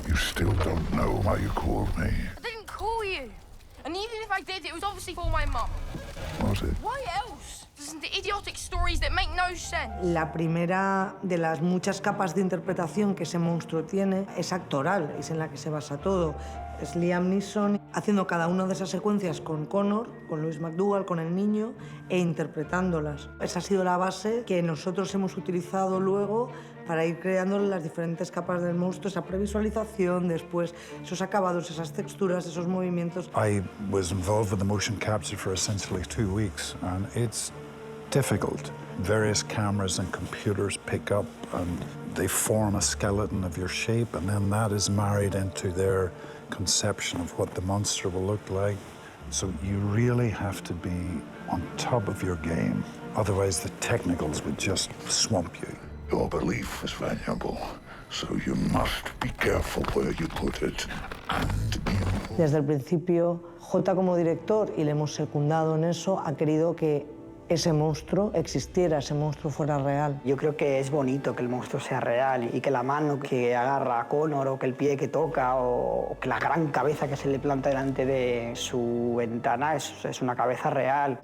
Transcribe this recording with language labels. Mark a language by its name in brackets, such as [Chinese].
[English] still don't know why you called me. I didn't call you. And even if I did, it was obviously for my mum. Was it? Why else? Listen to idiotic stories that make no sense. [Spanish] La primera de las muchas capas de interpretación que ese monstruo tiene es actoral, es en la que se basa todo. Es Liam Neeson haciendo cada una de esas secuencias con Conor, con Luis MacDougall, con el niño, e interpretándolas. Esa ha sido la base que nosotros hemos utilizado luego para ir creando las diferentes capas del monstruo, esa previsualización, después esos acabados, esas texturas, esos movimientos. [English] I was involved with the motion capture for essentially 2 weeks, and it's difficult. Various cameras and computers pick up and they form a skeleton of your shape, and then that is married into their conception of what the monster will look like. So you really have to be on top of your game. Otherwise, the technicals would just swamp you. Your belief is valuable, so you must be careful where you put it. [Spanish] Desde el principio, J como director, y le hemos secundado en eso, ha querido que ese monstruo existiera, ese monstruo fuera real. Yo creo que es bonito que el monstruo sea real y que la mano que agarra a Conor o que el pie que toca o que la gran cabeza que se le planta delante de su ventana es una cabeza real.